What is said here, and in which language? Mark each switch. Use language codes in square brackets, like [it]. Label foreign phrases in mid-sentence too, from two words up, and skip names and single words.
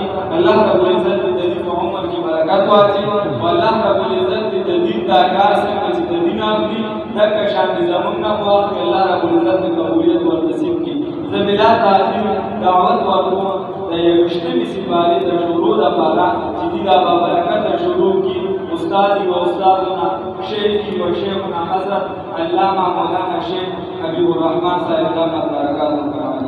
[ps] الله رب العزت دې د دې په عمر کې برکت واچوي او الله رب العزت دې د دې دا کار څنګه چې د دین اخلي دغه شان دې زموږ نه په وخت کې الله رب العزت دې قبولیت ورنصیب کړي. زه بلا تاخیر دعوت ورکوم د 21مې سپارې د شروع دپاره چې دې دا بابرکته شروع کړي. [ar] استادی و استادنا شیخی و شیخنا [ur] حضرت علامہ مولانا شیخ حبیب الرحمن صاحب [ar] دامت برکاتہ.